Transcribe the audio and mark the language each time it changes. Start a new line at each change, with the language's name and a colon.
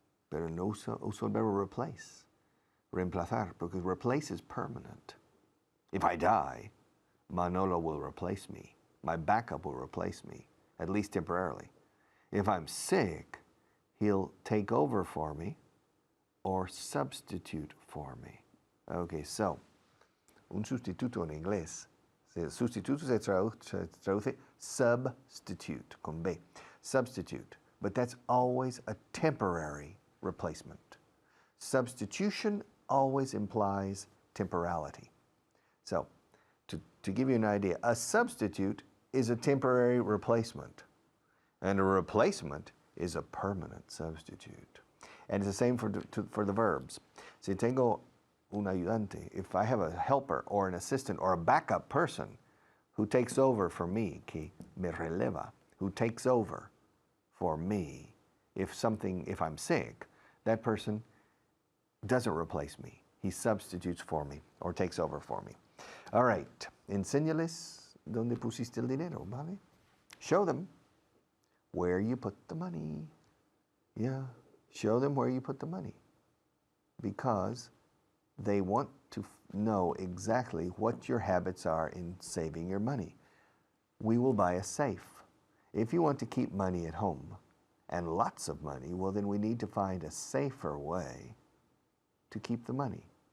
Spanish: Pero no uso el verbo replace, reemplazar,
English: because replace is permanent. If I die, Manolo will replace me. My backup will replace me, at least temporarily. If I'm sick, he'll take over for me or substitute for me. Okay, so,
Spanish: un sustituto en inglés. Sustituto se traduce substitute, con B.
English: Substitute, but that's always a temporary replacement. Substitution always implies temporality. So, to give you an idea, a substitute is a temporary replacement, and a replacement is a permanent substitute. And it's the same for the verbs.
Spanish: Si tengo un ayudante,
English: if I have a helper or an assistant or a backup person who takes over for me,
Spanish: que me releva,
English: who takes over for me, if I'm sick, that person doesn't replace me. He substitutes for me or takes over for me. All right,
Spanish: enséñales dónde pusiste el dinero, ¿vale?
English: Show them where you put the money. Yeah, show them where you put the money, because they want to know exactly what your habits are in saving your money. We will buy a safe. If you want to keep money at home, and lots of money, well, then we need to find a safer way to keep the money.